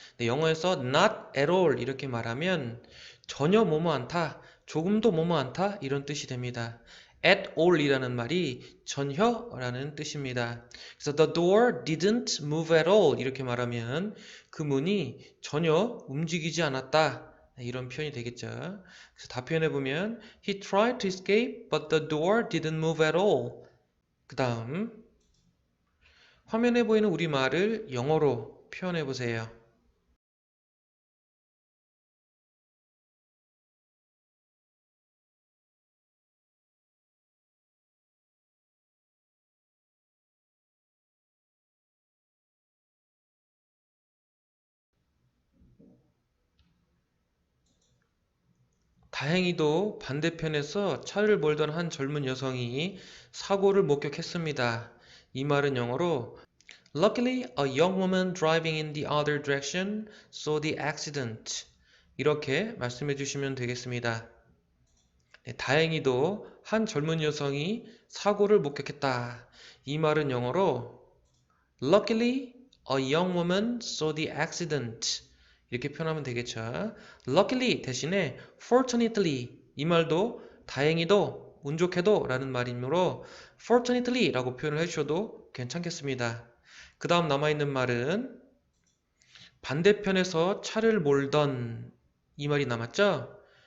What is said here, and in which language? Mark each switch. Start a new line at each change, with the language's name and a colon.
Korean: 네, 영어에서
English: not at all
Korean: 이렇게 말하면 전혀 뭐뭐 않다, 조금도 뭐뭐 않다 이런 뜻이 됩니다. at all 이라는 말이 전혀라는 뜻입니다. 그래서
English: the door didn't move at all
Korean: 이렇게 말하면 그 문이 전혀 움직이지 않았다 이런 표현이 되겠죠. 그래서 다 표현해보면
English: He tried to escape but the door didn't move at all.
Korean: 그 다음 화면에 보이는 우리말을 영어로 표현해보세요. 다행히도 반대편에서 차를 몰던 한 젊은 여성이 사고를 목격했습니다. 이 말은 영어로
English: Luckily, a young woman driving in the other direction saw the accident.
Korean: 이렇게 말씀해 주시면 되겠습니다. 네, 다행히도 한 젊은 여성이 사고를 목격했다. 이 말은 영어로
English: Luckily, a young woman saw the accident.
Korean: 이렇게 표현하면 되겠죠. Luckily 대신에 fortunately 이 말도 다행히도 운 좋게도 라는 말이므로 fortunately 라고 표현을 해주셔도 괜찮겠습니다. 그 다음 남아있는 말은 반대편에서 차를 몰던 이 말이 남았죠?